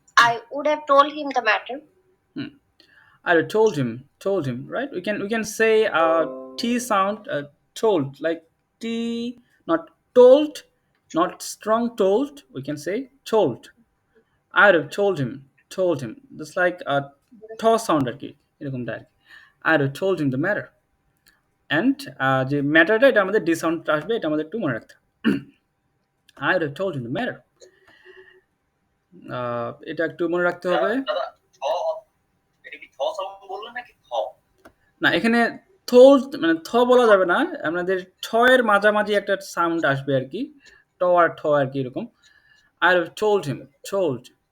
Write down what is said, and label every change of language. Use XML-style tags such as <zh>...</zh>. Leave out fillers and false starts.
<en>I would have told him the matter. I would have told him, right? We can say T sound, told, like T, not told, not strong told. We can say told. I would have told him. Just like a th sound</en> <bn>আর কি এরকমটা আর কি।</bn> <en>I would have told him the matter.</en> <bn>And যে ম্যাটারটা এটা আমাদের D sound আসবে, এটা আমাদের একটু মনে রাখতে হবে।</bn> <en>I would have told him the matter.</en> <bn>এটা একটু মনে রাখতে হবে। দাদা ছ এটা কি থ সাউন্ড বললেন নাকি থ? না, এখানে told মানে থ বলা যাবে না, আমাদের ঠ এর মাঝামাঝি একটা সাউন্ড আসবে আর কি, ট আর ঠ আর কি এরকম।</bn> <en>I would have told him, told.</en>